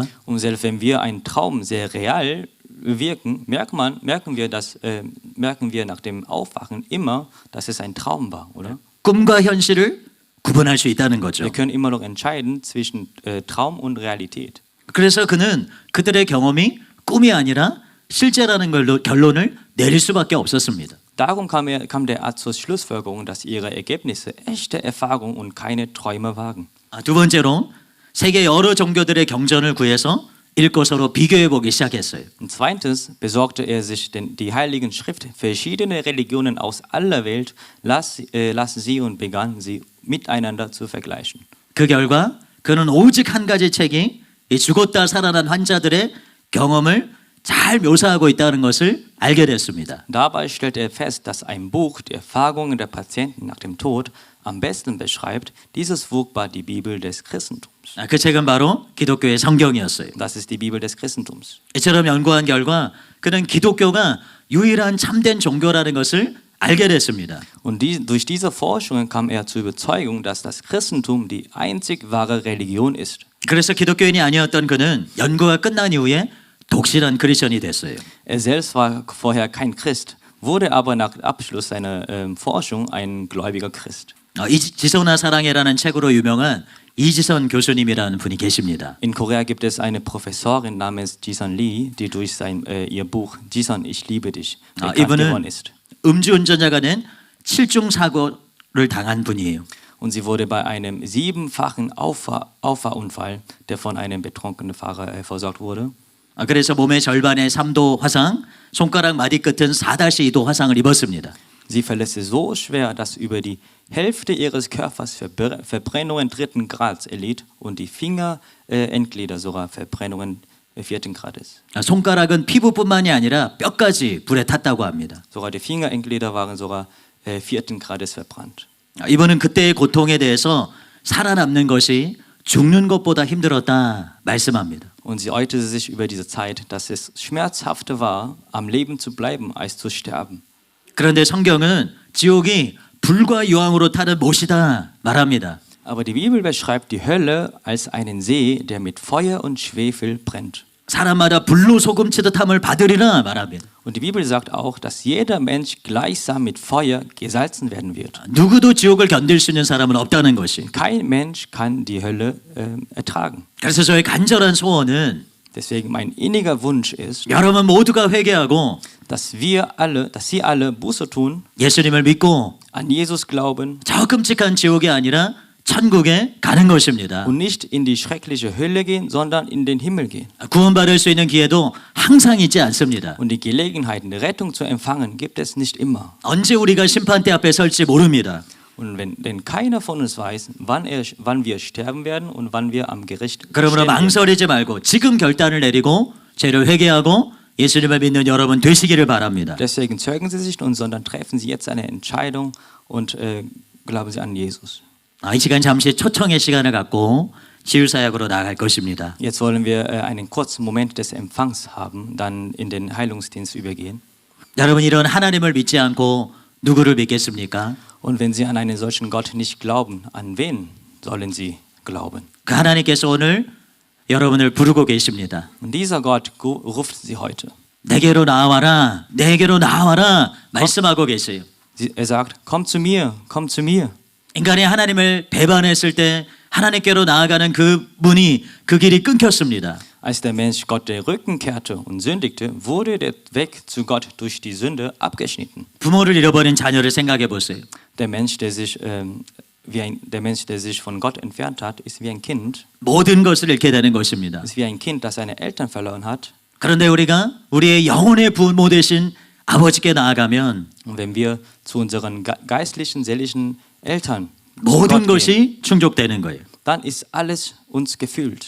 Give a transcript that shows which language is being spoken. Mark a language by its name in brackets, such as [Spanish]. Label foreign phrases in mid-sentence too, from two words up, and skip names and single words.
[German] Und selbst wenn wir einen Traum sehr real wirken, merken wir nach dem Aufwachen immer, dass es ein Traum war, oder? [Korean] 꿈과 현실을 구분할 수 있다는 거죠. [German] Wir können immer noch entscheiden zwischen Traum und Realität. [Korean] 그래서 그는 그들의 경험이 꿈이 아니라 실제라는 걸로 결론을 내릴 수밖에 없었습니다. [German] Darum kam der Arzt zur Schlussfolgerung, dass ihre Ergebnisse echte Erfahrung und keine Träume waren. [Korean] 두 번째로 세계 여러 종교들의 경전을 구해서 읽고 서로 비교해 보기 시작했어요. [German] Und zweitens besorgte er sich die Heiligen Schrift, verschiedene Religionen aus aller Welt, las sie und begann sie miteinander zu vergleichen. [Korean] 그 결과 그는 오직 한 가지 책이 이 죽었다 살아난 환자들의 경험을 잘 묘사하고 있다는 것을 알게 됐습니다. [German] Dabei stellte er fest, dass ein Buch die Erfahrungen der Patienten nach dem Tod am besten beschreibt. Dieses Buch war die Bibel des Christentums. [Korean] 그 책은 바로 기독교의 성경이었어요. [German] Das ist die Bibel des Christentums. [Korean] 이처럼 연구한 결과 그는 기독교가 유일한 참된 종교라는 것을 알게 됐습니다. [German] Und durch diese Forschungen kam er zur Überzeugung, dass das Christentum die einzig wahre Religion ist. [Korean] 그래서 기독교인이 아니었던 그는 연구가 끝난 이후에 독실한 크리스천이 됐어요. [German] Er selbst war vorher kein Christ, wurde aber nach Abschluss seiner Forschung ein gläubiger Christ. [Korean] 지소나 사랑해라는 책으로 유명한 이지선 교수님이라는 분이 계십니다. [German] In Korea gibt es eine Professorin namens Jisun Lee, die durch ihr Buch Jisun, ich liebe dich bekannt geworden ist. [Korean] 음주운전자가 된 7중 사고를 당한 분이에요. [German] Und sie wurde bei einem 7-fachen Auffahrunfall, der von einem betrunkenen Fahrer versorgt wurde. [Korean] 그래서 몸의 절반의 3도 화상, 손가락 마디 끝은 4-2도 화상을 입었습니다. [German] Sie verletzte so schwer, dass über die Hälfte ihres Körpers Verbrennungen 3. Grads erlitt und die Fingerendglieder sogar Verbrennungen 4. Grades. [Korean] 손가락은 피부뿐만이 아니라 뼈까지 불에 탔다고 합니다. [German] Sogar die Fingerendglieder waren sogar 4. Grades verbrannt. [Korean] 이분은 그때의 고통에 대해서 살아남는 것이 죽는 것보다 힘들었다 말씀합니다. [German] Und sie äußerte sich über diese Zeit, dass es schmerzhafter war, am Leben zu bleiben, als zu sterben. [Korean] 그런데 성경은 지옥이 불과 유황으로 타는 못이다 말합니다. [German] Aber die Bibel beschreibt die Hölle als einen See, der mit Feuer und Schwefel brennt. [Korean] 사람마다 불로 소금치듯 함을 받으리라 말합니다. [German] Und die Bibel sagt auch, dass jeder Mensch gleichsam mit Feuer gesalzen werden wird. [Korean] 누구도 지옥을 견딜 수 있는 사람은 없다는 것이. [German] Kein Mensch kann die Hölle ertragen. [Korean] 그래서 저의 간절한 소원은 [German] Deswegen mein inniger Wunsch ist, [Korean] 여러분 모두가 회개하고 [German] dass Sie alle Buße tun, [Korean] 예수님을 믿고 [German] an Jesus glauben [Korean] 저 끔찍한 지옥이 아니라 천국에 가는 것입니다. [German] und nicht in die schreckliche Hölle gehen, sondern in den Himmel gehen. [Korean] 구원받을 수 있는 기회도 항상 있지 않습니다. [German] Und die Gelegenheit, eine Rettung zu empfangen, gibt es nicht immer. [Korean] 언제 우리가 심판대 앞에 설지 모릅니다. [German] Und denn keiner von uns weiß, wann wir sterben werden und wann wir am Gericht 그러므로 stehen werden. [Korean] 망설이지 말고 지금 결단을 내리고 죄를 회개하고 예수님을 믿는 여러분 되시기를 바랍니다. [German] Deswegen zeugen Sie sich nicht, sondern treffen Sie jetzt eine Entscheidung und glauben Sie an Jesus. [Korean] 이 시간 잠시 초청의 시간을 갖고 치유사역으로 나아갈 것입니다. [German] Jetzt wollen wir einen kurzen Moment des Empfangs haben, dann in den Heilungsdienst übergehen. [Korean] 여러분 이런 하나님을 믿지 않고 누구를 믿겠습니까? [German] Und wenn Sie an einen solchen Gott nicht glauben, an wen sollen Sie glauben? [Korean] 그 하나님께서 오늘 여러분을 부르고 계십니다. [German] Und dieser Gott ruft Sie heute. [Korean] 내게로 나와라, 내게로 나와라 말씀하고 계세요. [German] Er sagt, komm zu mir, komm zu mir. [Korean] 인간이 하나님을 배반했을 때 하나님께로 나아가는 그 문이 그 길이 끊겼습니다. [German] Als der Mensch Gott den Rücken kehrte und sündigte, wurde der Weg zu Gott durch die Sünde abgeschnitten. [Korean] 부모를 잃어버린 자녀를 생각해 보세요. [German] Der Mensch, der sich von Gott entfernt hat, ist wie ein Kind. [Korean] 모든 것을 잃게 되는 것입니다. [German] Ist wie ein Kind, das seine Eltern verloren hat. [Korean] 그런데 우리가 우리의 영혼의 부모 되신 아버지께 나아가면 [German] Und wenn wir zu unseren geistlichen, seelischen Eltern zu 모든 Gott gehen, [Korean] 것이 충족되는 거예요. [German] dann ist alles uns gefüllt,